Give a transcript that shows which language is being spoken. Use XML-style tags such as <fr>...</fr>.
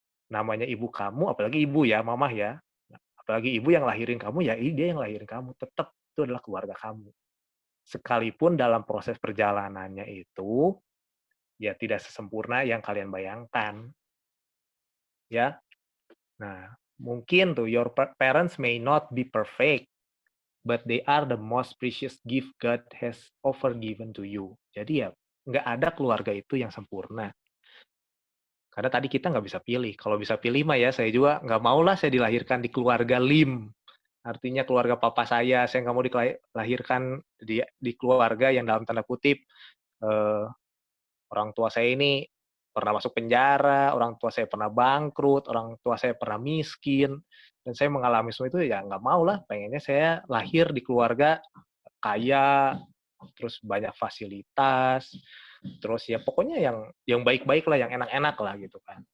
<id>Namanya ibu kamu, apalagi ibu ya, mamah ya. Apalagi ibu yang lahirin kamu, ya dia yang lahirin kamu, tetap itu adalah keluarga kamu. Sekalipun dalam proses perjalanannya itu, ya tidak sesempurna yang kalian bayangkan, ya. Nah, mungkin tuh</id> <en>your parents may not be perfect, but they are the most precious gift God has ever given to you.</en> <id>Jadi ya, nggak ada keluarga itu yang sempurna. Karena tadi kita nggak bisa pilih. Kalau bisa pilih mah ya, saya juga nggak maulah saya dilahirkan di keluarga lim. Artinya keluarga papa saya nggak mau dilahirkan di keluarga yang dalam tanda kutip, eee, orang tua saya ini pernah masuk penjara, orang tua saya pernah bangkrut, orang tua saya pernah miskin, dan saya mengalami semua itu, ya nggak maulah, pengennya saya lahir di keluarga kaya, terus banyak fasilitas, terus ya pokoknya yang baik-baik lah, yang enak-enak lah gitu kan.</id>